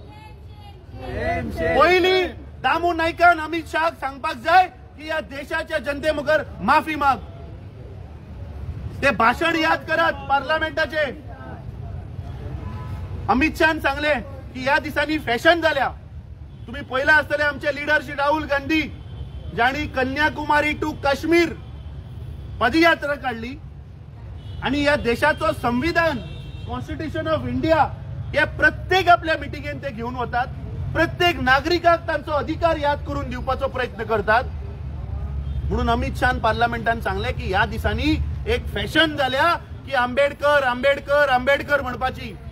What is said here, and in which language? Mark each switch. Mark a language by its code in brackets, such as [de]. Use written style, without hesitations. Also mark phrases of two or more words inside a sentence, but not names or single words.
[kok] पहिली दामू नायकान अमित शाह सांगपाक जाय की या देशाच्या जनते मुखार माफी माग. ते भाषण याद करात पार्लमेंटाचे. अमित शाह सांगले की या दिसांनी फॅशन जाल्या. [mr] तुम्ही पहिला आसतले आमचे लीडर श्री राहुल गांधी ज्यांनी कन्याकुमारी टू काश्मीर पदयात्रा काढली आणि या देशाचं संविधान [en] Constitution of India [mr] या प्रत्येक आपल्या मिटिंगेन ते घेऊन वतात. [kok] प्रत्येक नागरिकाक तांचो अधिकार याद करून दिवपाचो प्रयत्न करतात. म्हणून अमित शाह पार्लमेंटान सांगले की या दिसांनी एक फॅशन जाल्या की आंबेडकर आंबेडकर आंबेडकर म्हणपाची.